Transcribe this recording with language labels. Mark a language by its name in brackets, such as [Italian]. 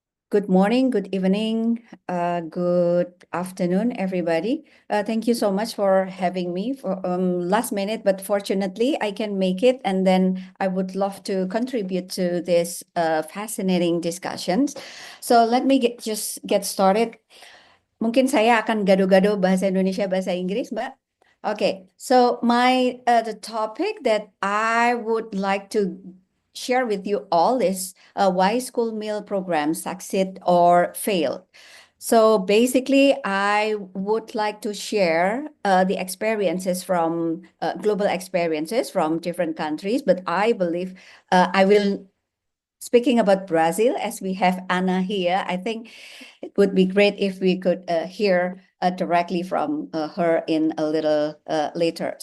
[English] Good morning, good evening, good afternoon, everybody. Thank you so much for having me for last minute, but fortunately I can make it, and then I would love to contribute to this fascinating discussions. So let me just get started. [Indonesian] Mungkin saya akan gado-gado bahasa Indonesia, bahasa Inggris, Mbak. [English] Okay, so the topic that I would like to share with you all is why school meal programs succeed or fail. So basically, I would like to share the experiences from global experiences from different countries, but I believe I will, speaking about Brazil, as we have Anna here, I think it would be great if we could hear directly from her in a little later.